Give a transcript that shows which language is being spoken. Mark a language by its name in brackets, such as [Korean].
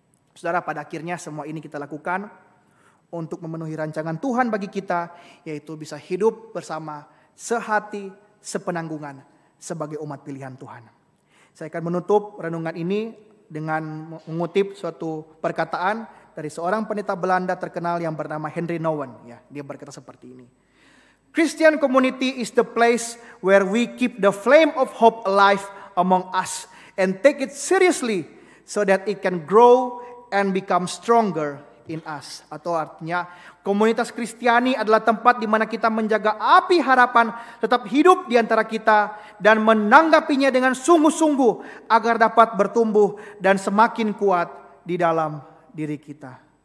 [Indonesian] Saudara, pada akhirnya semua ini kita lakukan untuk memenuhi rancangan Tuhan bagi kita, yaitu bisa hidup bersama, sehati, sepenanggungan sebagai umat pilihan Tuhan. Saya akan menutup renungan ini dengan mengutip suatu perkataan dari seorang pendeta Belanda terkenal yang bernama Henry Nouwen. Ya, dia berkata seperti ini. [English] Christian community is the place where we keep the flame of hope alive among us and take it seriously so that it can grow and become stronger in us. [Indonesian] Atau artinya, komunitas Kristiani adalah tempat di mana kita menjaga api harapan tetap hidup di antara kita dan menanggapinya dengan sungguh-sungguh agar dapat bertumbuh dan semakin kuat di dalam diri kita.